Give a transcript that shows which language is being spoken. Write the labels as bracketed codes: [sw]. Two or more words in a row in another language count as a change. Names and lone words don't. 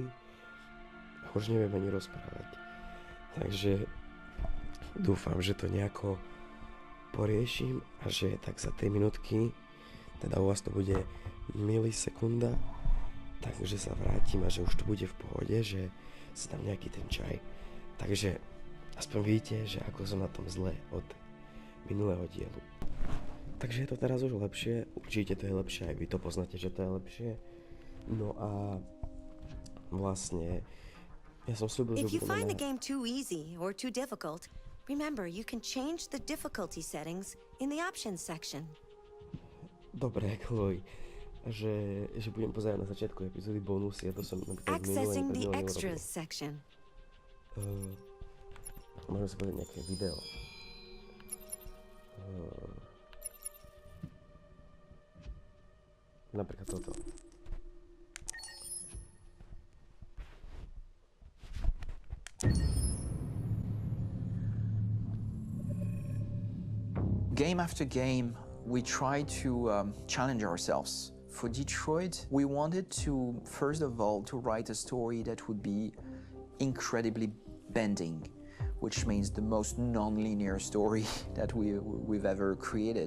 [sk] A už neviem ani rozprávať. Takže dúfam, že to nejako poriešim a že tak za 3 minútky, teda u vás to bude milisekunda, takže sa vrátim a že už to bude v pohode, že si dám nejaký ten čaj. Takže aspoň vidíte, že ako som na tom zle od minulého dielu. Takže je to teraz už lepšie, určite to je lepšie, aj vy to poznáte, že to je lepšie. No a vlastne ja som slúbil, že [en] If you find the game too easy or too difficult, remember you can change the difficulty settings in the options section. [sk] Dobre, Chloe, že budem pozerať na začiatku epizódy bonusy, a to som napríklad [en] Accessing the extras section. [sk] Môžem si pozrieť nejaké video. Napríklad toto. [en] Game after game, we try to challenge ourselves. For Detroit, we wanted to, first of all, to write a story that would be incredibly bending, which means the most non-linear story that we've ever created.